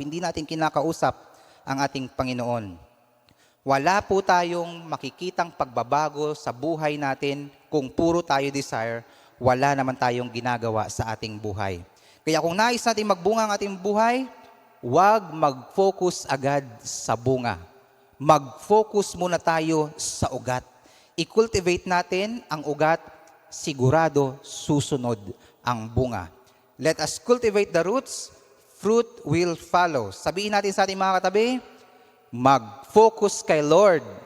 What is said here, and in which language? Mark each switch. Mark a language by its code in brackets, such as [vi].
[tl] Hindi natin kinakausap ang ating Panginoon. Wala po tayong makikitang pagbabago sa buhay natin kung puro tayo desire, wala naman tayong ginagawa sa ating buhay. Kaya kung nais natin magbunga ang ating buhay, huwag mag-focus agad sa bunga. Mag-focus muna tayo sa ugat. I-cultivate natin ang ugat, sigurado susunod ang bunga. [en] Let us cultivate the roots, fruit will follow. [tl] Sabihin natin sa ating mga katabi, mag-focus kay Lord.